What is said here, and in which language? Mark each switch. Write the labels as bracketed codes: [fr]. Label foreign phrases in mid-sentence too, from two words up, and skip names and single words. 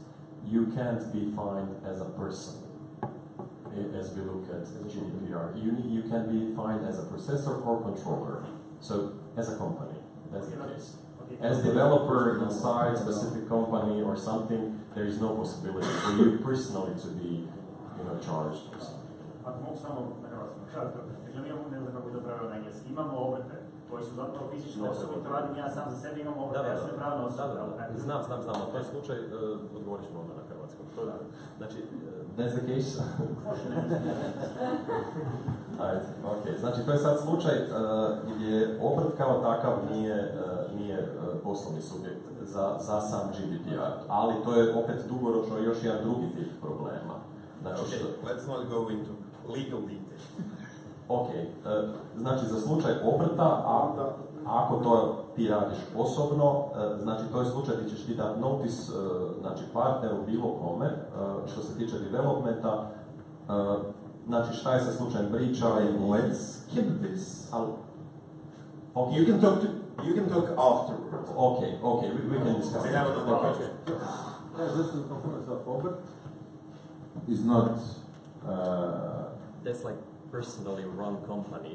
[en] You can't be fined as a person, as we look at GDPR. You can be fined as a processor or controller. So, as a company, that's the case. As developer inside a specific company or something, there is no possibility for you personally to be, you know, charged or something. [hr] Ako mogu samo na hrvatskom kratko. Dakle, mi imamo, ne znam kako je to pravilo na engleski, imamo obrte koji su zapravo fizičke osobe, to radim ja sam za sebe, imamo obrte, ja sam pravna osoba. Znam, to je slučaj, odgovorit ćemo onda na hrvatskom. Znači, [en] That's the case? Okay. [hr] Znači, to je sad slučaj gdje obrt kao takav nije poslovni subjekt za sam GDPR, ali to je opet dugoročno još jedan drugi tip problema. Znači, [en] Let's not go into legal details. [hr] Ok, znači za slučaj obrta, ako to ti radiš osobno, znači to je slučaj gdje ćeš ti dati notice, znači partneru bilo kome, što se tiče developmenta, znači šta je sa slučajem breacha i [en] Let's skip this. Okay. You can talk afterwards. Okay, we can discuss. We have another question. Just to confirm that obrt is not. That's like personally run company.